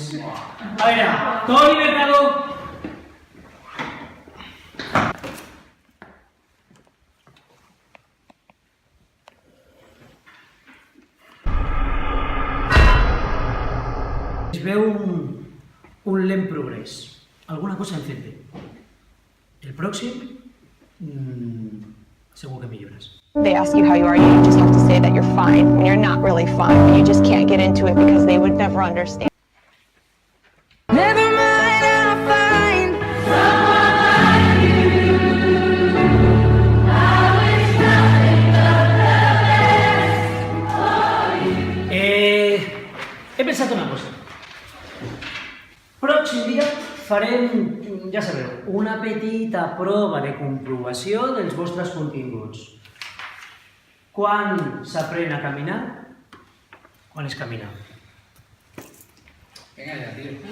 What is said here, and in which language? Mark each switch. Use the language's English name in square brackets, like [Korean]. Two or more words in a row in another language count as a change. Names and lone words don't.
[Catalan] A veure, Toni Mercado. Es veu un lent progrés. Alguna cosa hem fet bé. El pròxim, segur que millores. [English] They ask you how you are, you just have to say that you're fine when you're not really fine, but you just can't get into it because they would never understand. Never mind, I'll find [Catalan] He pensat una cosa. Pròxim dia farem, ja sabeu, una petita prova de comprovació dels vostres continguts. Quan s'aprèn a caminar? Quan es camina? Vinga ja, tio.